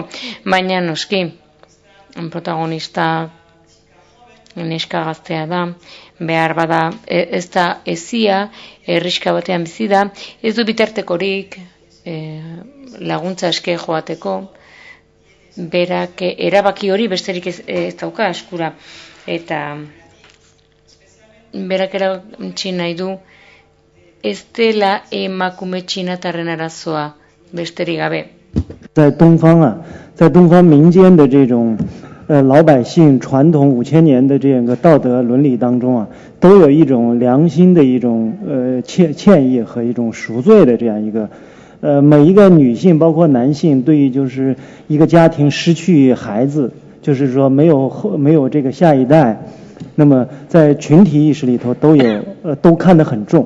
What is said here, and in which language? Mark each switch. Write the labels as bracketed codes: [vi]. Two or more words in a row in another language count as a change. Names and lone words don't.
[eu] Baina noski, protagonista neska gaztea da, behar bada ez da ezia, herriska batean bizi da, ez du bitartekorik laguntza eske joateko, berak erabaki hori besterik ez dauka eskura, eta berak erabaki nahi du ez dela emakume txinatarren arazoa besterik gabe. [zh] 在东方民间的这种老百姓传统5000年的这个道德伦理当中啊，都有一种良心的一种歉意和一种赎罪的这样一个每一个女性包括男性对于就是一个家庭失去孩子，就是说没有这个下一代，那么在群体意识里头都看得很重。